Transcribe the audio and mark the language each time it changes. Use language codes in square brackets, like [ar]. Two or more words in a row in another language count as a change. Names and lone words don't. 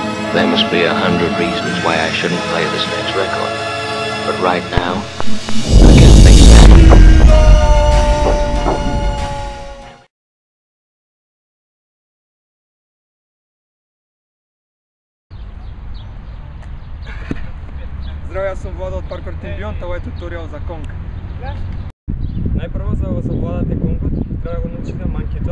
[en] There must be 100 reasons why I shouldn't play this next record. But right now, I can't think of any. [mk] Здраво, јас сум Владо од Parkour Team Beyond, ова е туторијал за конг. Најпрво за да го совладате конгот, треба да го научите манкито.